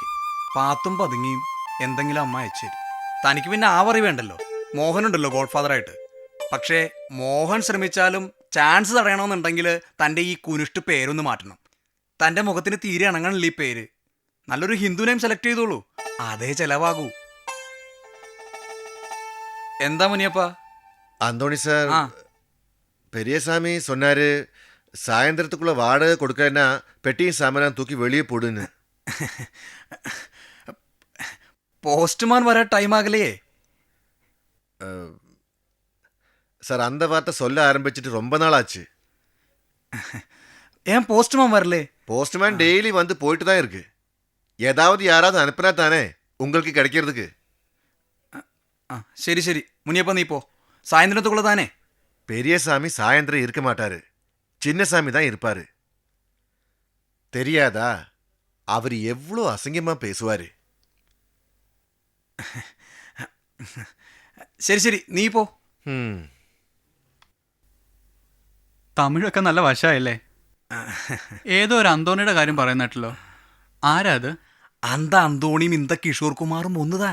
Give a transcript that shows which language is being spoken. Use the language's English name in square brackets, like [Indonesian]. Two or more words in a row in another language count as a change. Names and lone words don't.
[Malayalam] പാത്തും പതുങ്ങിയും എന്തെങ്കിലും അമ്മ അയച്ചു. തനിക്ക് പിന്നെ ആ വറി വേണ്ടല്ലോ, മോഹനുണ്ടല്ലോ ഗോഡ് ഫാദറായിട്ട്. പക്ഷേ മോഹൻ ശ്രമിച്ചാലും ചാൻസ് തടയണമെന്നുണ്ടെങ്കിൽ തൻ്റെ ഈ കുനിഷ്ട് പേരൊന്ന് മാറ്റണം. തൻ്റെ മുഖത്തിന് തീരെ ഇണങ്ങണില്ല ഈ പേര്. നല്ലൊരു [English] Hindu name select [Malayalam] ചെയ്തോളൂ, അതേ ചെലവാകൂ. എന്താ മുനിയപ്പ? [Tamil] அந்தோணி சார், பெரியசாமி சொன்னாரு சாயந்தரத்துக்குள்ள வாடகை கொடுக்கலன்னா பெட்டியும் சாமான் தூக்கி வெளியே போடுன்னு. [Malayalam] പോസ്റ്റ്മാൻ വരാൻ ടൈം ആകലേ? [Tamil] சார், அந்த வார்த்தை சொல்ல ஆரம்பிச்சிட்டு ரொம்ப நாள் ஆச்சு. ஏன் போஸ்ட்மான் வரலே? போஸ்ட்மேன் டெய்லி வந்து போயிட்டு தான் இருக்கு. ஏதாவது யாராவது அனுப்பினா தானே உங்களுக்கு கிடைக்கிறதுக்கு. [Malayalam] ശരി ശരി മുനിയപ്പ, നീ പോ. [Tamil] சாயந்தரத்துக்குள்ள தானே. பெரியசாமி சாயந்தரம் இருக்க மாட்டாரு, சின்னசாமி தான் இருப்பாரு. தெரியாதா? அவர் எவ்வளோ அசிங்கமா பேசுவாரு. [Malayalam] ശരി ശരി, നീ പോ. തമിഴൊക്കെ നല്ല വശമായല്ലേ? ഏതോ ഒരു അന്തോണിയുടെ കാര്യം പറയുന്നിട്ടല്ലോ. ആരാ അത്? അന്ത അന്തോണിയും ഇന്ത കിഷോർ കുമാറും ഒന്നുതാൻ.